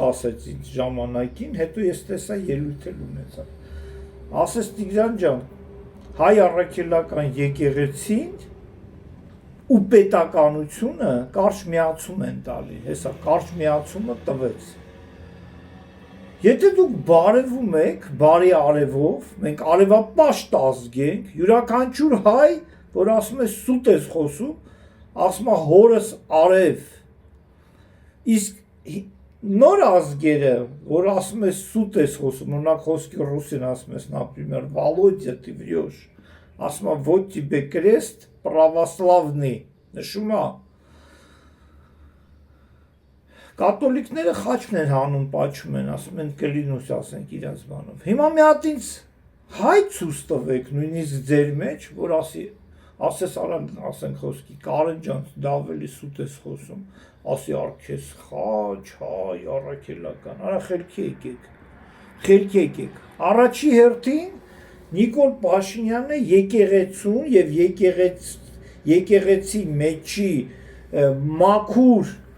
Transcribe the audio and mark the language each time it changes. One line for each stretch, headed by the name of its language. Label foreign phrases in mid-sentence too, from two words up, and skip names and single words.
Armenian: ասեց ինձ ժամանակին, հետո ես տեսա ելույթ էլ ունեցա, ասեց Տիգրան ջան, հայ առաքելական եկեղեցին ու պետականությունը կարճ միացում են տալի, հեսա կարճ միացումը տվեց, եթե դուք բարևում եք, բարի արևով, մենք արևապաշտ ազգ ենք, յուրաքանչյուր հայ, որ ասում է սուտ ես խոսում, ասում է հորս արև, իսկ նոր ազգերը, որ ասում է սուտ ես խոսում, օրինակ խոսքի ռուսին ասում ես,
Russian: например, Володя, ты врешь,
Armenian: ասում է
Russian: вот тебе крест православный,
Armenian: նշում է, կատոլիկները խաչն են հանում, պաչում են, ասում են կլինուս ասենք իրենց բանով, հիմա մի հատ ինձ հայ ցույց տվեք, նույնիսկ ձեր մեջ, որ ասես արան ասենք խոսքի, Կարեն ջան, դա ավելի սուտ ես խոսում, ասի արքես խաչ, հայ, առաքելական, արա խելքի եկեք, առաջի հերթին Նիկոլ Փաշինյանը եկեղեցուն և եկեղեցի մեջի մաքուր